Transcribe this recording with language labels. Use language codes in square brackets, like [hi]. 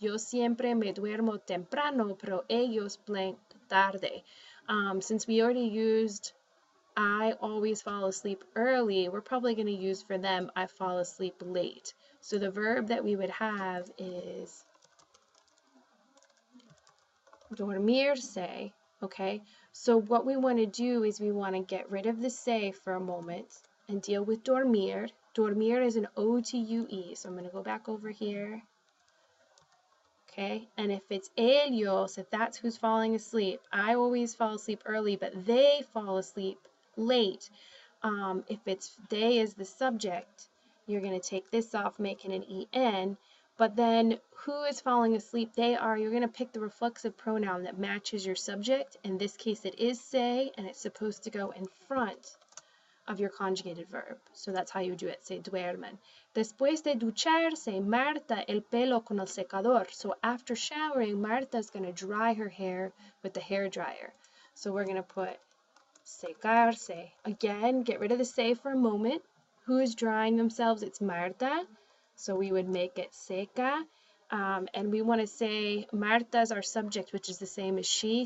[es] Yo siempre me duermo temprano, pero ellos blank tarde. [en] Since we already used I always fall asleep early, we're probably going to use for them I fall asleep late. So the verb that we would have is dormirse, okay? So what we want to do is we want to get rid of the se for a moment and deal with dormir. Dormir is an O-T-U-E, so I'm going to go back over here. Okay, and if it's ellos, if that's who's falling asleep, I always fall asleep early, but they fall asleep late. If it's they is the subject, you're going to take this off, making an en, but then who is falling asleep? They are. You're going to pick the reflexive pronoun that matches your subject. In this case, it is se, and it's supposed to go in front of your conjugated verb. So that's how you do it. [es] Se duermen. Después de ducharse, Marta el pelo con el secador. [en] So after showering, Marta's going to dry her hair with the hair dryer. So we're going to put secarse. Again, get rid of the se for a moment. Who is drying themselves? It's Marta. So we would make it seca. And we want to say Marta's our subject, which is the same as she.